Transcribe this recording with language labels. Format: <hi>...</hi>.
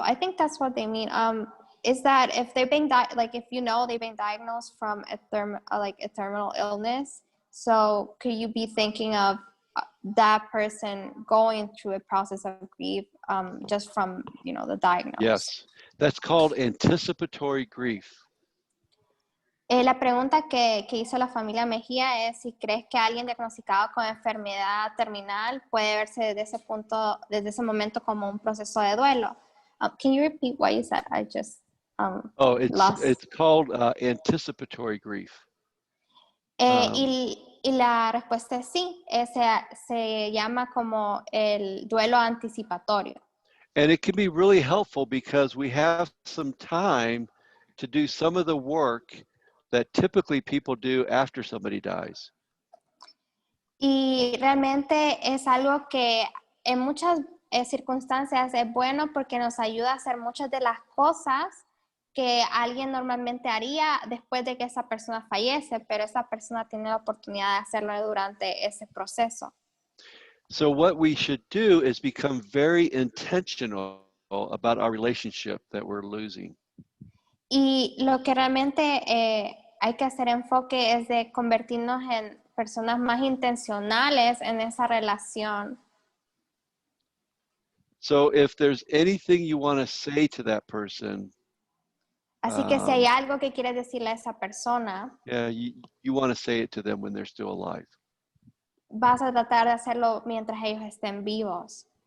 <en>I think that's what they mean. Is that if they've been they've been diagnosed from a terminal illness, so could you be thinking of that person going through a process of grief just from the diagnosis? Yes, that's called anticipatory grief.</en> <es>La pregunta que hizo la familia Mejía es si crees que alguien diagnosticado con enfermedad terminal puede verse desde ese momento como un proceso de duelo.</es> <en>Can you repeat what you said? I just it's called anticipatory grief.</en> <es>Y la respuesta es sí, se llama como el duelo anticipatorio.</es> <en>And it can be really helpful because we have some time to do some of the work that typically people do after somebody dies.</en> <es>Y realmente es algo que en muchas circunstancias es bueno porque nos ayuda a hacer muchas de las cosas que alguien normalmente haría después de que esa persona fallece, pero esa persona tiene la oportunidad de hacerlo durante ese proceso.</es> <en>So what we should do is become very intentional about our relationship that we're losing.</en> <es>Y lo que realmente hay que hacer enfoque es de convertirnos en personas más intencionales en esa relación.</es> <en>So if there's anything you want to say to that person,</en> <es>así que si hay algo que quieres decirle a esa persona,</es> <en>you want to say it to them when they're still alive.</en> <es>Vas a tratar de hacerlo mientras ellos estén vivos.</es>